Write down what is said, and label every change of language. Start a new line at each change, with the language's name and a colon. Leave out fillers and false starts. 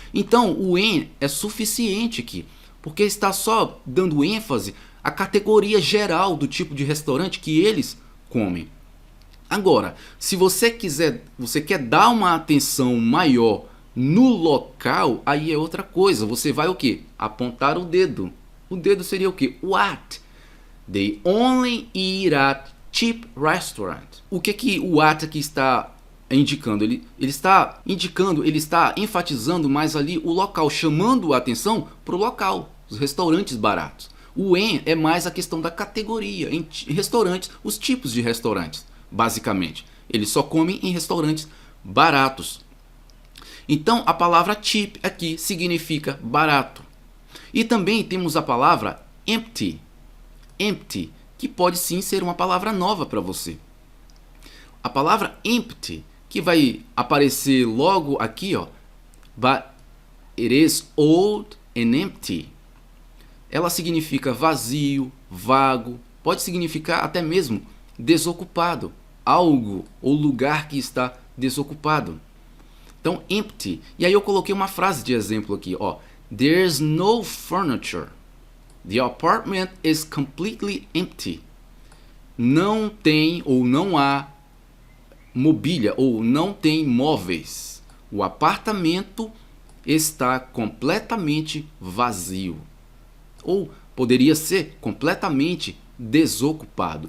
Portuguese: Então o in é suficiente aqui, porque está só dando ênfase à categoria geral do tipo de restaurante que eles comem. Agora, se você quer dar uma atenção maior no local, aí é outra coisa. Você vai o quê? Apontar o dedo. O dedo seria o quê? O at.
English: They only eat at cheap restaurant.
Portuguese: O que o at aqui está indicando? Ele está indicando, ele está enfatizando mais ali o local, chamando a atenção para o local, os restaurantes baratos. O in é mais a questão da categoria, em restaurantes, os tipos de restaurantes, basicamente. Eles só comem em restaurantes baratos. Então a palavra cheap aqui significa barato. E também temos a palavra empty. Empty, que pode sim ser uma palavra nova para você. A palavra empty, que vai aparecer logo aqui, ó,
English: but it is old and empty.
Portuguese: Ela significa vazio, vago, pode significar até mesmo desocupado, algo ou lugar que está desocupado. Então, empty. E aí eu coloquei uma frase de exemplo aqui, ó.
English: There's no furniture. The apartment is completely empty.
Portuguese: Não tem ou não há mobília ou não tem móveis. O apartamento está completamente vazio. Ou poderia ser completamente desocupado.